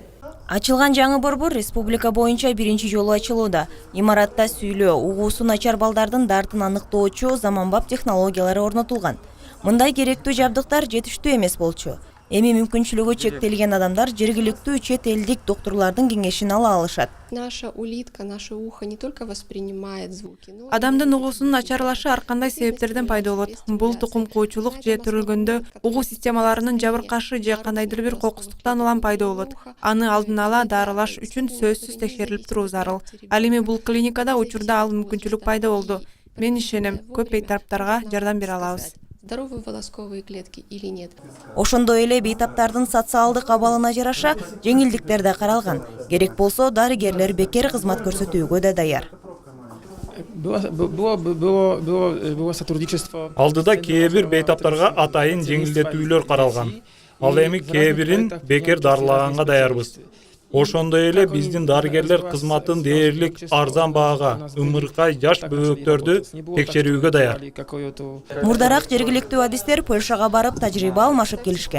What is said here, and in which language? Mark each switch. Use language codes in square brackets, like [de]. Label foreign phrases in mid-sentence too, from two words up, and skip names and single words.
[ky] Ачылган жаңы борбор республика боюнча биринчи жолу ачылууда. Имаратта сүйлөө, угуусу начар балдардын дартын аныктоочу заманбап технологиялары орнотулган. Мындай керектүү жабдыктар жетиштүү эмес болчу. Эми мүмкүнчүлүгү чектелген адамдар жергиликтүү чет элдик доктурлардын кеңешин ала алышат. [ru] Наша улитка, наше ухо не только воспринимает звуки. [ky] Адамдын угуусунун начарлашы ар кандай себептерден пайда болот. Бул тукум куучулук же төрөлгөндө угуу системаларынын жабыркашы же кандайдыр бир кокустуктан улам пайда болот. Аны алдын ала дарылаш үчүн сөзсүз текшерилип туруу зарыл. Ал эми бул клиникада учурда ал мүмкүнчүлүк пайда болду. Мен ишенем, көп бейтараптарга жардам бере алабыз. [ru] Здоровые волосковые клетки или нет. [ky] Ошондой эле бейтаптардын социалдык абалына жараша жеңилдиктер да каралган. Керек болсо дарыгерлер бекер кызмат көрсөтүүгө да даяр. [ru] Было сотрудничество. [ky] Алдыда кээ бир бейтаптарга атайын жеңилдетүүлөр каралган. Ал эми кээ бирин бекер дарылаганга даярбыз. Ошондой эле биздин дарыгерлер кызматын дээрлик арзан баага ымыркай жаш бөбөктөрдү текшерүүгө даяр. Мурдараак жергиликтүү адистер Польшага барып тажрыйба алмашып келишкен.